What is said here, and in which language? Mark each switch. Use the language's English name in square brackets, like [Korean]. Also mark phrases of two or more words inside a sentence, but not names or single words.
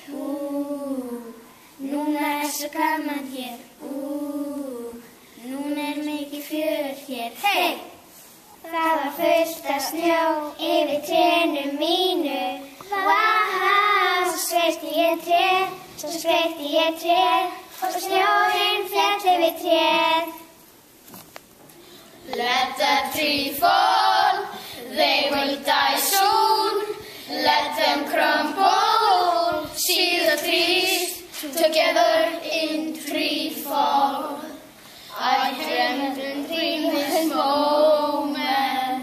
[Icelandic] Núna svo gaman hér, núna mikið fjör hér, hey! Það var fullt af snjó yfir trénu mínu. Vá, svo skreytti ég tréð, og snjórinn féll yfir tréð. [English] Let the tree fall, they will die soon. Let them crumble, see the trees together in tree fall. I dreamt and dreamed this moment.